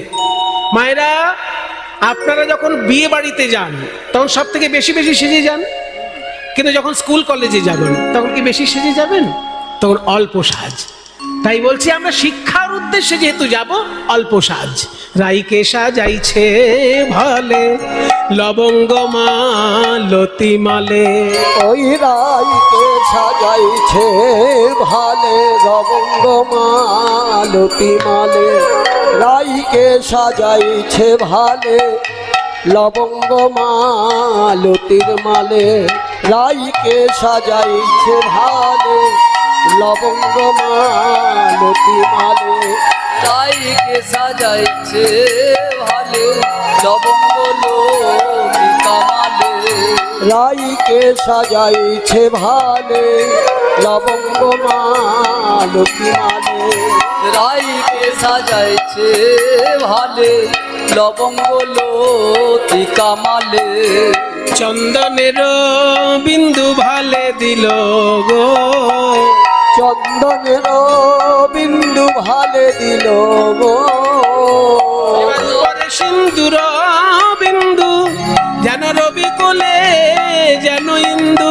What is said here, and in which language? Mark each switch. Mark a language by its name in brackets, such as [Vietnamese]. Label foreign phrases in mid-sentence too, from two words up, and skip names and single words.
[Bangla] মায়েরা, আপনারা যখন বিয়ে বাড়িতে যান তখন সব থেকে বেশি বেশি সেজে যান, কিন্তু যখন স্কুল কলেজে যাবেন তখন কি বেশি সেজে যাবেন? তখন অল্প সাজ। তাই বলছি আমরা শিক্ষার উদ্দেশ্যে যেহেতু যাব, অল্প সাজ। রাইকে সাজাইছে ভালে লবঙ্গ মালতি মালে, ওই রাইকে সাজাইছে ভালে লবঙ্গ মালতি মালে, রাইকে সাজাইছে ভালে লবঙ্গ মালতির মালে, রাইকে সাজাইছে ভালে লবঙ্গ মালতি মালে, রাইকে সাজাইছে ভালে লবঙ্গ লতিকা মালে, রাইকে সাজাইছে ভালে লবঙ্গ মালতি মালে, রাইকে সাজাইছে ভালে লবঙ্গ লতিকা মালে, চন্দনের বিন্দু ভালে দিল গো, চন্দনের বিন্দু ভালে দিল গো, পরে সিন্দুর বিন্দু যেন রবি কোলে যেন ইন্দু,